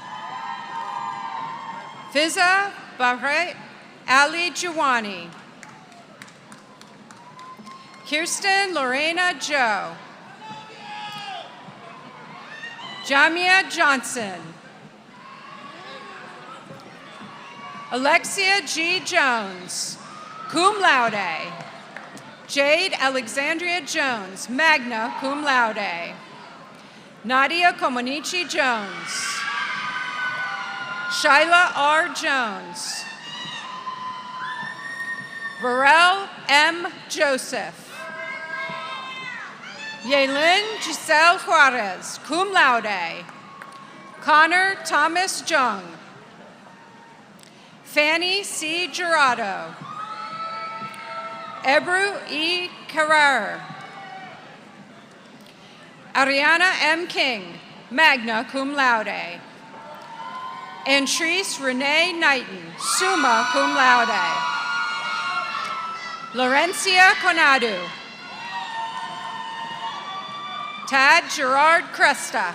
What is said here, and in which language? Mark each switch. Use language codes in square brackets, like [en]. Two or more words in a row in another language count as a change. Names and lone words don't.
[en] Fiza Bahret Ali Jawani. Kirsten Lorena Joe. Jamia Johnson. Alexia G. Jones, [la] cum laude. [en] Jade Alexandria Jones, [la] magna cum laude. [en] Nadia Komonichi Jones. Shyla R. Jones. Varel M. Joseph. Yaelin Giselle Juarez, [la] cum laude. [en] Connor Thomas Jung. Fanny C. Gerardo. Ebru E. Carrer. Ariana M. King, [la] magna cum laude. [en] Antrice Renee Knighton, [la] summa cum laude. [en] Laurencia Conadu. Tad Gerard Cresta.